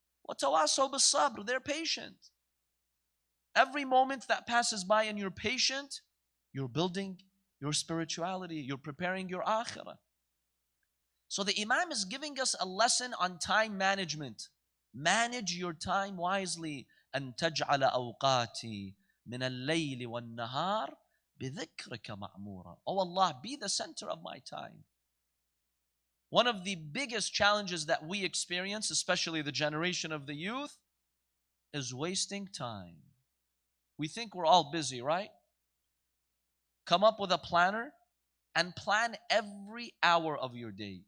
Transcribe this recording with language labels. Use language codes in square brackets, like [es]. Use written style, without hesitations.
[ar] وَتَوَاصَوْا بِالصَّبْرِ. [en] They're patient. Every moment that passes by and you're patient, you're building your spirituality. You're preparing your akhirah. So the Imam is giving us a lesson on time management. Manage your time wisely. [ar] أن تجعل أوقاتي من الليل والنهار بذكرك معمورا. [en] Oh Allah, be the center of my time. One of the biggest challenges that we experience, especially the generation of the youth, is wasting time. We think we're all busy, right? Come up with a planner and plan every hour of your day.